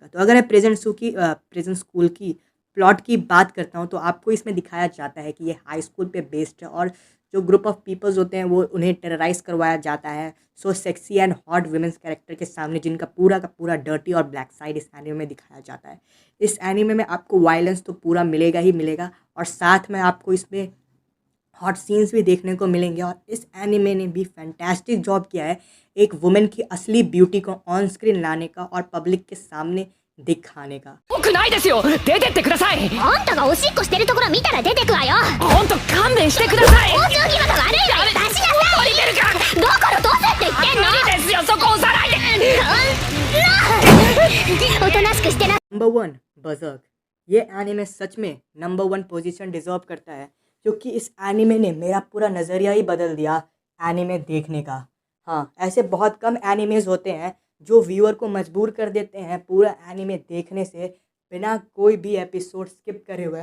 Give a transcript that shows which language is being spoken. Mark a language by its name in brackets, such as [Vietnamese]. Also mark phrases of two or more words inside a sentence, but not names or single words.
[Hindi] तो अगर मैं प्रिजन स्कूल की प्लॉट की बात करता हूँ तो आपको इसमें दिखाया जाता है कि ये [English] high school [Hindi] पे बेस्ड है और जो [English] group of peoples [Hindi] होते हैं वो उन्हें टेरराइज करवाया जाता है [English] so sexy and hot womens character [Hindi] के सामने, जिनका पूरा का पूरा डर्टी और [English] black side [Hindi] इस एनिमे में दिखाया जाता है। इस एनिमे में आपको वायलेंस तो पूरा मिलेगा ही मिलेगा और साथ में आपको इसमें [English] hot scenes [Hindi] भी देखने को मिलेंगे। और इस एनिमे ने भी [English] fantastic job [Hindi] किया है एक वुमेन की असली ब्यूटी को [English] on screen [Hindi] लाने का और पब्लिक के सामने दिखाने का। [Japanese] 僕ないですよ出てってくださいあんたがおしっこしてるところ見たら出てくわよ。ほんと勘弁してください交通義務が悪いわよ。出しなさい。降りてるかだからどうせって言ってんの。無理ですよそこ押さないでおとなしくしてな。 [Hindi] नंबर 1, बर्ज़र्क। ये एनिमे सच में [English] number 1 position deserve [Hindi] करता है क्योंकि इस एनिमे ने मेरा पूरा नज़रिया ही बदल दिया एनिमे देखने का। हाँ, ऐसे बहुत कम एनिमेज होते हैं जो व्यूअर को मजबूर कर देते हैं पूरा एनिमे देखने से बिना कोई भी एपिसोड स्किप करे हुए।